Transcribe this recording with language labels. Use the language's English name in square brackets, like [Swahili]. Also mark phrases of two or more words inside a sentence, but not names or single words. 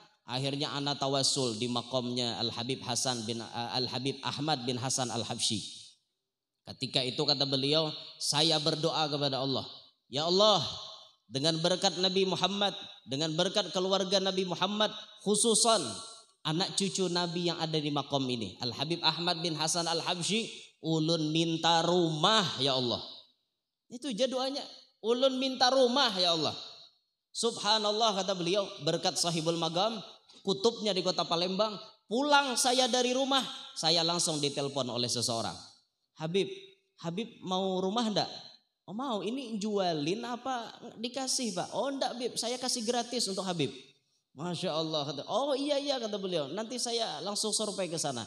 [Indonesian] Akhirnya ana tawasul di makomnya Al Habib Ahmad bin Hasan Al Habsyi. Ketika itu kata beliau, saya berdoa kepada Allah. [Arabic] يا الله, [Indonesian] dengan berkat Nabi Muhammad, dengan berkat keluarga Nabi Muhammad, khususan anak cucu Nabi yang ada di makom ini, Al Habib Ahmad bin Hasan Al Habsyi, ulun minta rumah [Arabic] يا الله. [Indonesian] Itu aja doanya. Ulun minta rumah [Arabic] يا الله. [Indonesian] Subhanallah kata beliau, berkat [Arabic] صاحب المقام, [Indonesian] kutubnya di kota Palembang, pulang saya dari rumah, saya langsung ditelepon oleh seseorang. Habib mau rumah enggak? Oh mau, ini jualin apa dikasih Pak? Oh enggak Bib, saya kasih gratis untuk Habib. Masya Allah kata, oh iya kata beliau, nanti saya langsung survei ke sana.